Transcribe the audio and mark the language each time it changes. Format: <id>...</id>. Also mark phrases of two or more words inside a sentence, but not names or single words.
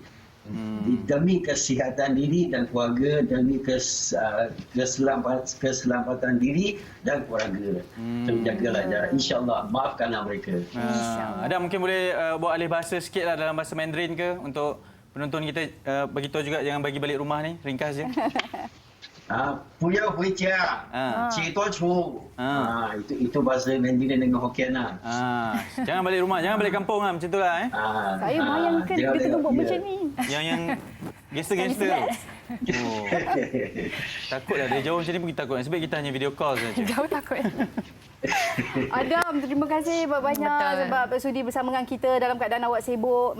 <ms>Demi kesihatan diri dan keluarga, demi keselamatan diri dan keluarga. Jagalah jarak. InsyaAllah, maafkanlah mereka. Ada mungkin boleh buat alih bahasa sikit lah dalam bahasa Mandarin ke untuk penonton kita, beritahu juga jangan bagi balik rumah ni, ringkas je.</ms> <zh>不要回家，起多出，</zh> <ms>itu bahasa Mandarin dengan Hokkien lah. Jangan balik rumah, jangan balik kampung lah, macam tu lah. Saya bayangkan kita tengok buat macam ni. Yang gangster-gangster tu. Oh. Takutlah dia jauh macam ni pun kita takut. Sebab kita hanya</ms> <en>video call</en> <ms>saja. Jauh takut. Adam, terima kasih banyak sebab sudi bersama dengan kita dalam keadaan awak sibuk.</ms>